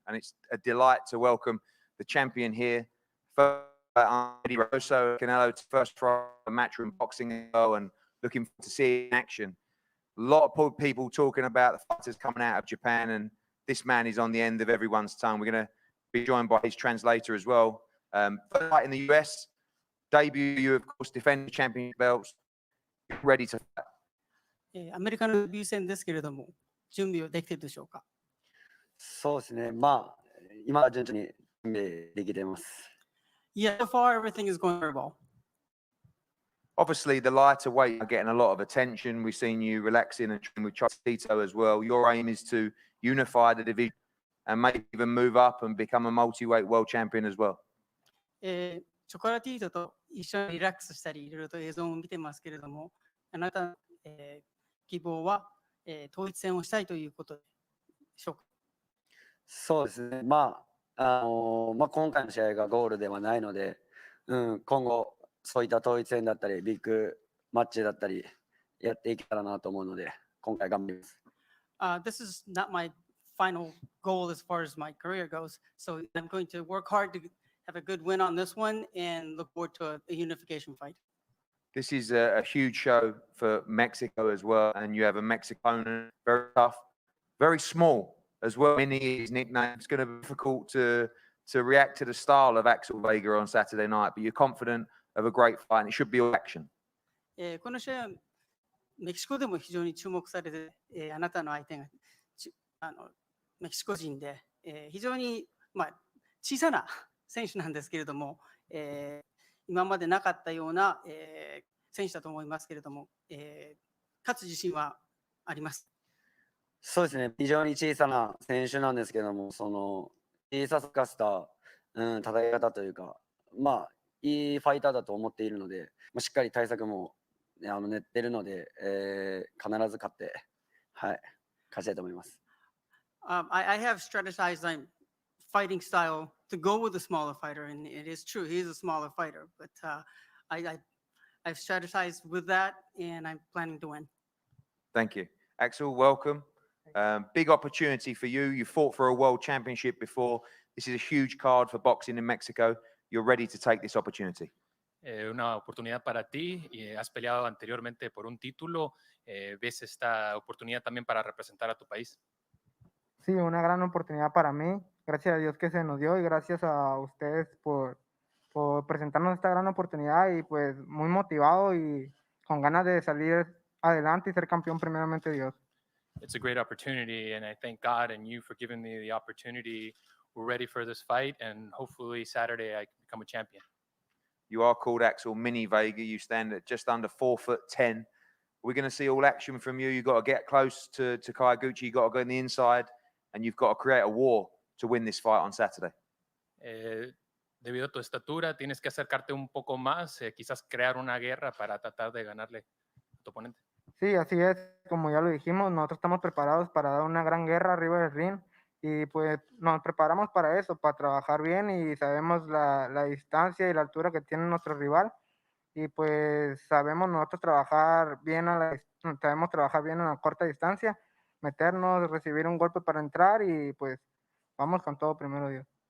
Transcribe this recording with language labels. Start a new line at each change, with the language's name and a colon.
English: And it's a delight to welcome the champion here. Eddie Rosso, Canelo, first try a matchroom boxing and looking forward to see it in action. A lot of people talking about the fighters coming out of Japan, and this man is on the end of everyone's tongue. We're going to be joined by his translator as well. First fight in the US, debut, you of course defend the championship belts, ready to fight.
Japanese: アメリカのデビュー戦ですけれども、準備はできているでしょうか。そうですね。まあ、今は順調に準備できています。
English: Yeah, so far everything is going very well. Obviously, the lighter weight are getting a lot of attention. We've seen you relaxing and training with Chocolatito as well. Your aim is to unify the division and maybe even move up and become a multi-weight world champion as well.
Japanese: チョコラティートと一緒にリラックスしたり、いろいろと映像も見てますけれども、あなたの、希望は、統一戦をしたいということでしょうか。そうですね。まあ、今回の試合がゴールではないので、今後、そういった統一戦だったり、ビッグマッチだったり、やっていけたらなと思うので、今回頑張ります。
English: This is not my final goal as far as my career goes, so I'm going to work hard to have a good win on this one and look forward to a unification fight. This is a huge show for Mexico as well, and you have a Mexican, very tough, very small as well. Mini is nicknamed. It's going to be difficult to react to the style of Axel Vega on Saturday night, but you're confident of a great fight, and it should be all action.
Japanese: この試合はメキシコでも非常に注目されて、あなたの相手がメキシコ人で、非常に、小さな選手なんですけれども、今までなかったような、選手だと思いますけれども、勝つ自信はあります。そうですね。非常に小さな選手なんですけども、その小ささかした、戦い方というか、いいファイターだと思っているので、しっかり対策も練ってるので、必ず勝って、勝ちたいと思います。
English: I have strategized my fighting style to go with a smaller fighter, and it is true, he is a smaller fighter, but I've strategized with that, and I'm planning to win. Thank you. Axel, welcome. Big opportunity for you. You fought for a world championship before. This is a huge card for boxing in Mexico. You're ready to take this opportunity.
Spanish: Una oportunidad para ti y has peleado anteriormente por un título. ¿Ves esta oportunidad también para representar a tu país? Sí, una gran oportunidad para mí. Gracias a Dios que se nos dio y gracias a ustedes por presentarnos esta gran oportunidad y pues muy motivado y con ganas de salir adelante y ser campeón primeramente Dios.
English: It's a great opportunity and I thank God and you for giving me the opportunity. We're ready for this fight and hopefully Saturday I can become a champion. You are called Axel Mini Vega. You stand at just under 4'10". We're going to see all action from you. You've got to get close to Kaiguchi. You've got to go on the inside, and you've got to create a war to win this fight on Saturday.
Spanish: Debido a tu estatura, tienes que acercarte un poco más, quizás crear una guerra para tratar de ganarle a tu oponente. Sí, así es, como ya lo dijimos, nosotros estamos preparados para dar una gran guerra arriba del ring y pues nos preparamos para eso, para trabajar bien y sabemos la distancia y la altura que tiene nuestro rival y pues sabemos nosotros trabajar bien sabemos trabajar bien a la corta distancia, meternos, recibir un golpe para entrar y pues vamos con todo primero Dios.